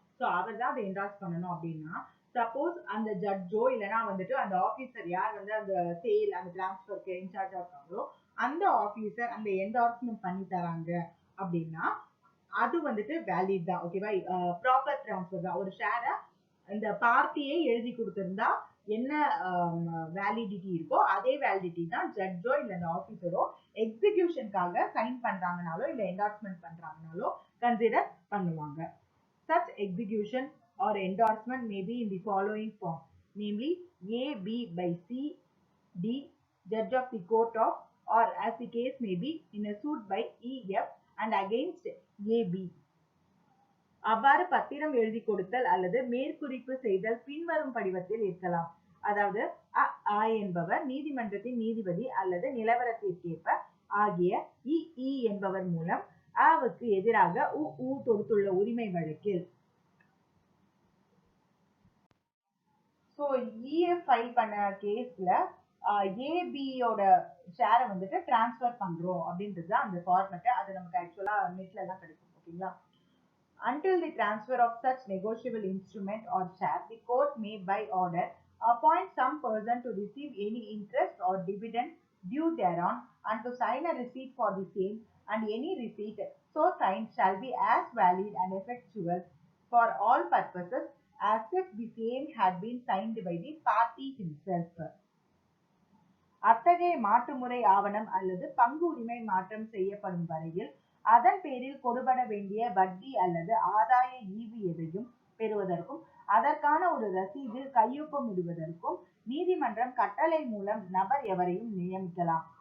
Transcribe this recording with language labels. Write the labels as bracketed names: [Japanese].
[Tamil] So அவர் தான் அதை endorse பண்ணணும் அப்படின்னா சப்போஸ் அந்த ஜட்ஜோ இல்லைன்னா வந்துட்டு அந்த ஆபீசர் யார் வந்து அந்த சேல் அந்த டிரான்ஸ்ஃபருக்கு இன்சார்ஜா இருக்காங்களோ அந்த ஆபீசர் அந்த என்டார்ஸ்மெண்ட் பண்ணி தராங்க அப்படின்னா அது வந்துட்டு வேலிட் தான். ஓகேவா? ப்ராப்பர் டிரான்ஸ்ஃபர் தான். ஒரு ஷேரை இந்த பார்ட்டியே எழுதி கொடுத்திருந்தா என்ன வேலிடிட்டி இருக்கோ அதே வேலிடிட்டி தான் ஜட்ஜோ இல்ல அந்த ஆபீசரோ எக்ஸிகியூஷனுக்காக சைன் பண்றாங்கனாலோ இல்ல என்டார்ஸ்மெண்ட் பண்றாங்கனாலோ கன்சிடர் பண்ணுவாங்க. [English] Such execution or endorsement may be in the following form, namely A, B by C, D, judge of the court of, or as the case may be, in a suit by E, F and against A, B. [Tamil] அவ்வாறு பத்திரம் எழுதி கொடுத்தல் அல்லது மேற்குறிப்பு செய்தல் பின்வரும் படிவத்தில் இருக்கலாம். அதாவது அ என்பவர் நீதிமன்றத்தின் நீதிபதி அல்லது நிலவரத்திற்கேற்ப ஆகிய இ என்பவர் மூலம் அவுக்கு எதிராக தொடுத்துள்ள உரிமை வழக்கில். ஸோ இஎஃப் ஃபைல் பண்ண கேஸ்ல ஏபியோட ஷேரை வந்துட்டு டிரான்ஸ்ஃபர் பண்றோம் அப்படின்றது அந்த ஃபார்மேட். அது நமக்கு ஆக்சுவலா நெட்ல எல்லாம் கிடைக்கும். ஓகேங்களா? [English] Until the transfer of such negotiable instrument or share, the court may by order appoint some person to receive any interest or dividend due thereon and to sign a receipt for the same, and any receipt so signed shall be as valid and effectual for all purposes as if the same had been signed by the party himself. [Tamil] அத்தகைய மாற்றுமுறை ஆவணம் அல்லது பங்கு உரிமை மாற்றம் செய்யப்படும் வரையில் அதன் பேரில் கொடுபட வேண்டிய வட்டி அல்லது ஆதாய ஈவு எதையும் பெறுவதற்கும் அதற்கான ஒரு ரசீது கையொப்பமிடுவதற்கும் நீதிமன்றம் கட்டளை மூலம் நபர் எவரையும் நியமிக்கலாம்.